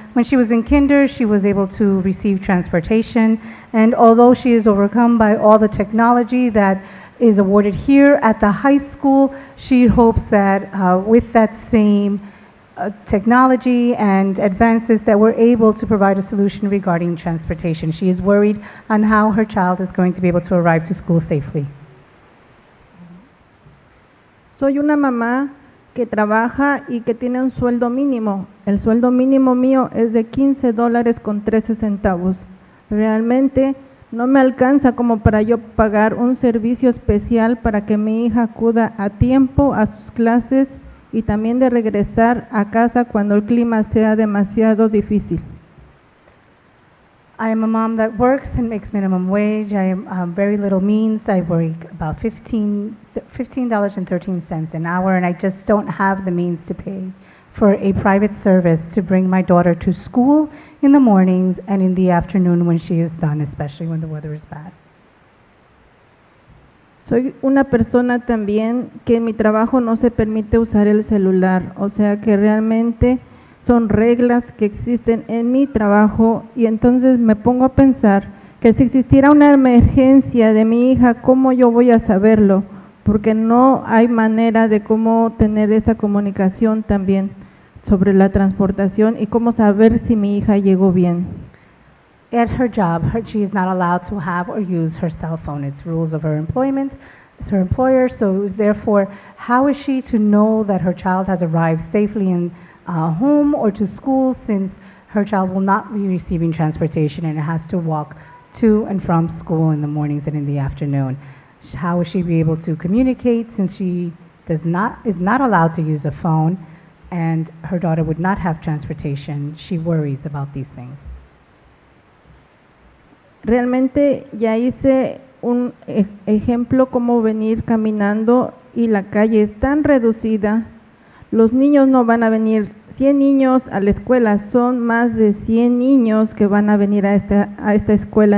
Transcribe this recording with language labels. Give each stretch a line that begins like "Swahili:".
English: When she was in kinder, she was able to receive transportation, and although she is overcome by all the technology that is awarded here at the high school, she hopes that with that same technology and advances that we're able to provide a solution regarding transportation. She is worried on how her child is going to be able to arrive to school safely.
Spanish: Soy una mamá que trabaja y que tiene un sueldo mínimo. El sueldo mínimo mío es de $15.13. Realmente no me alcanza como para yo pagar un servicio especial para que mi hija acuda a tiempo a sus clases y también de regresar a casa cuando el clima sea demasiado difícil.
English: I am a mom that works and makes minimum wage. I am very little means. I work about $15.13 an hour, and I just don't have the means to pay for a private service to bring my daughter to school in the mornings and in the afternoon when she is done, especially when the weather is bad.
Spanish: Soy una persona también que en mi trabajo no se permite usar el celular, o sea que realmente son reglas que existen en mi trabajo y entonces me pongo a pensar que si existiera una emergencia de mi hija, ¿cómo yo voy a saberlo? Porque no hay manera de cómo tener esa comunicación también sobre la transportación y cómo saber si mi hija llegó bien.
English: At her job, she is not allowed to have or use her cell phone. It's rules of her employment. It's her employer, so therefore, how is she to know that her child has arrived safely in home or to school, since her child will not be receiving transportation and has to walk to and from school in the mornings and in the afternoon? How will she be able to communicate since she is not allowed to use a phone and her daughter would not have transportation? She worries about these things.
Spanish: Realmente ya hice un ejemplo cómo venir caminando y la calle es tan reducida. Los niños no van a venir 100 niños a la escuela, son más de 100 niños que van a venir a esta escuela.